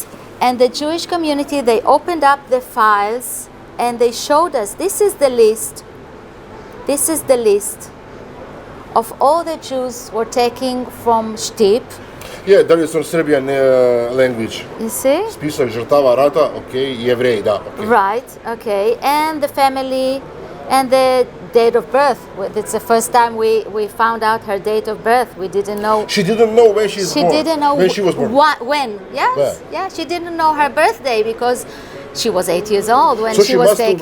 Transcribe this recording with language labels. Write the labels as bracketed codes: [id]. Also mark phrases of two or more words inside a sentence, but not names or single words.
[en] And the Jewish community, they opened up the files and they showed us, this is the list of all the Jews were taken from Stip. Yeah, there is on Serbian language. You see? [sr] Spisak žrtava rata, okay, Jevreji, da. [en] Okay. Right, okay. And the family and the date of birth. It's the first time we found out her date of birth. We didn't know. She didn't know when she was born. She didn't know when she was born. When? Yes. Yeah. She didn't know her birthday because she was 8 years old when she was taken.